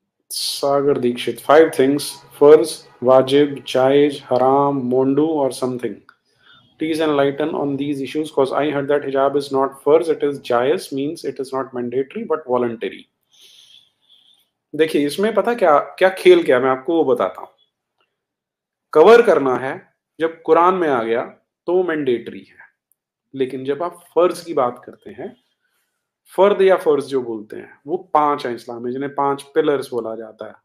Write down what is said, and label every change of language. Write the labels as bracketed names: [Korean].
[Hindi] सागर Dixit, [English] 5 things, [Hindi] फर्ज, वाजिब, जायज, हराम, मोंडू और something. [English] Please enlighten on these issues, because I heard that hijab is not farz, it is jais, means it is not mandatory but voluntary. [Hindi] देखिए, इसमें पता क्या क्या खेल, क्या मैं आपको वो बताता हूँ। कवर करना है, जब कुरान में आ गया तो मैंडेटरी है, लेकिन जब आप फर्ज की बात करते हैं, फर्द या फर्ज जो बोलते हैं, वो 5 हैं इस्लाम में, जिन्हें 5 पिलर्स बोला जाता है।